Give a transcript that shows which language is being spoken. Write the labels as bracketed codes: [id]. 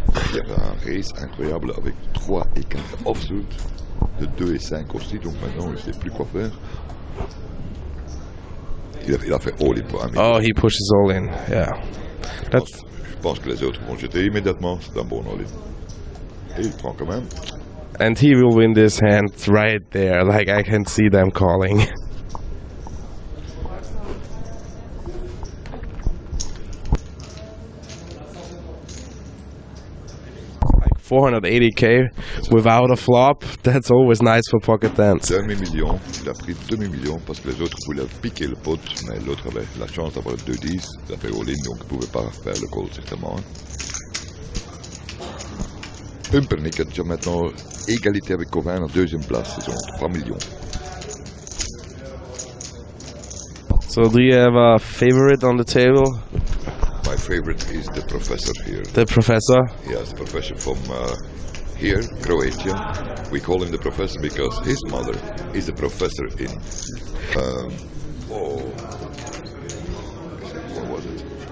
[fr] Il y avait un raise incroyable avec 3 et 4 offsuit, de 2 et 5 aussi, donc maintenant il ne sait plus quoi faire. Il a fait all in pour un million. [en] Oh, he pushes all in, yeah. [fr] Je pense que les autres vont jeter immédiatement, c'est un bon all in. Et il prend quand même. [en] And he will win this hand right there, like I can see them calling. Like 480k without a flop, that's always nice for pocket tens. [fr] Demi-million, il a pris demi-million parce que les autres voulaient piquer le pot, mais l'autre avait la chance d'avoir 2-10, il a fait all in, donc il ne pouvait pas faire le call certainement. Pumpernickel est maintenant égalité avec Covin en deuxième place, ils ont 3 millions. [en] So do you have a favorite on the table? My favorite is the professor here. The professor? Yes, the professor from here, Croatia. We call him the professor because his mother is a professor in what was it?